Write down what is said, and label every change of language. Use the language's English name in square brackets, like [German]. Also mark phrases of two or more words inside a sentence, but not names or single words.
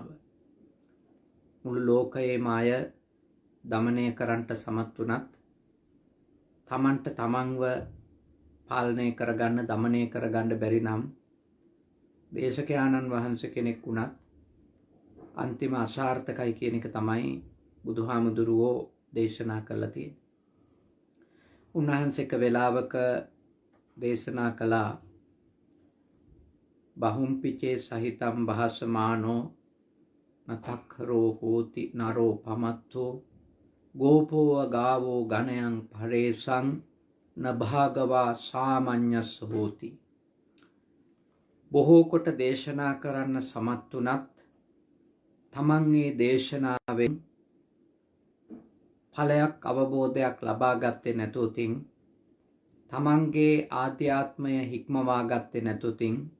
[Sinhala] මුළු ලෝකයේම අය දමනය කරන්නට සමත් වුණත් තමන්ට තමන්ව පාලනය කරගන්න, දමනය කරගන්න බැරි නම් දේශකයාණන් වහන්සේ කෙනෙක් වුණත් අන්තිම අසාර්ථකයි කියන එක තමයි බුදුහාමුදුරුවෝ දේශනා කළා තියෙන්නේ. උන්වහන්සේ එක වෙලාවක දේශනා කළා, [Pali] බහුම්පිචේ සහිතම් භාසමානෝ නතක්ඛරෝ හෝති නරෝ පමත්තෝ ගෝපෝව ගාවෝ ගණයන් පරේසං නභාගවා සාමඤ්ඤස් හෝති. [Sinhala] බොහෝ කොට දේශනා කරන්න සමත් වුණත් තමන්ගේ දේශනාවෙන් ඵලයක් අවබෝධයක් ලබා ගත්තේ නැතුතින්, තමන්ගේ ආධ්‍යාත්මය හික්මවා ගත්තේ නැතුතින්,